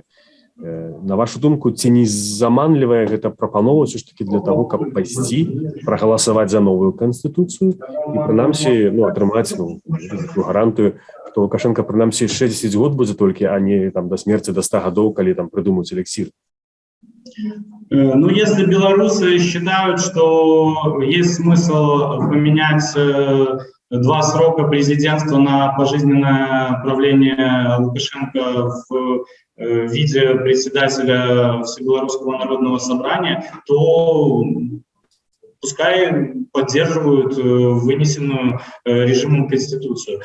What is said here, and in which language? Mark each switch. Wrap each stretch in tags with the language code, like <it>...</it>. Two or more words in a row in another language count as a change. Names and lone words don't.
<be>На вашу думку, ці не заманлівая гэта прапанова ўсё ж такі для таго, каб пайсці, прагаласаваць за новую канстытуцыю і прынамсі атрымаць гарантыю, што Лукашенко прынамсі 60 год будзе толькі, а не</be> <ru>до смерти,</ru> <be>до 100 гадоў, калі прыдумаюць элексир?</be> <ru>Если белорусы считают, что есть смысл поменять 2 срока президентства на пожизненное правление Лукашенко в виде председателя Всебелорусского народного собрания, то пускай поддерживают вынесенную режимом Конституцию.</ru>